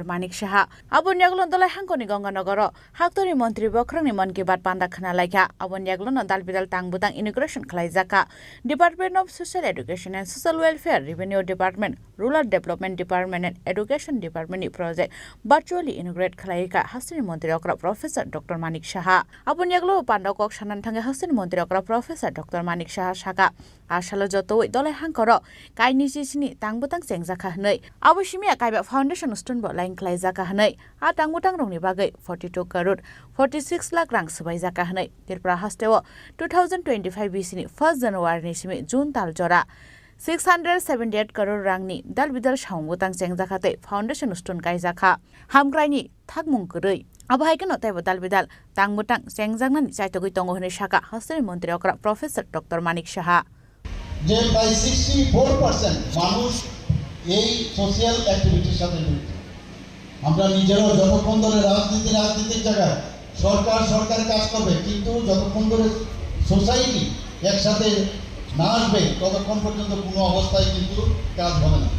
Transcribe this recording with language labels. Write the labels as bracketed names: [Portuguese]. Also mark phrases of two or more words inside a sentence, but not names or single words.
[Kok Borok] Manik Shaha abon yaglon dolai hangkoni Gonganagar haktori mantri bokrangni man ki bat panda khana laika abon yaglon dalbidal tangbutang integration khlaijaka [English] Department of Social Education and Social Welfare Revenue Department Rural Development Department and Education Department [Kok Borok] ni project [English] virtually integrate [Kok Borok] khlaika hastini mantri okra [English] Professor Dr. [Kok Borok] Manik Shaha abon yaglo panda kok sanan thangka hastini mantri okra [English] Professor Dr. [Kok Borok] Manik Shaha shaka asalo jotoi dolai hangkor kaini ni tangbutang sengjaka hnei abosimi kaiba [English] foundation stone [Kok Borok] bo line klaijaka hnei a tangbutang rongni bagai 42 crore 46 lakh rang subaijaka hnei Tripura hasteo 2025 BC ni 1 January ni simi June tal jora 678 crore rangni dalbidal saungbutang sengjaka te [English] foundation stone [Kok Borok] kaijaka hamkraini thakmung kurei abhaikeno taibo dalbidal tangbutang sengjangna ni chaitogoi tongo hne shaka hasteni mantri okra [English] Professor Dr. [Kok Borok] Manik Shaha [Bangla] যে প্রায় 64% মানুষ এই [English] social activity [Bangla] সাথে জড়িত। আমরা নিজেরাও যতক্ষণ ধরে রাজনীতির জায়গায় সরকার কাজ করবে কিন্তু যতক্ষণ ধরে সোসাইটি একসাথে না আসবে ততক্ষণ পর্যন্ত কোনো অবস্থায় কিন্তু কাজ হবে না।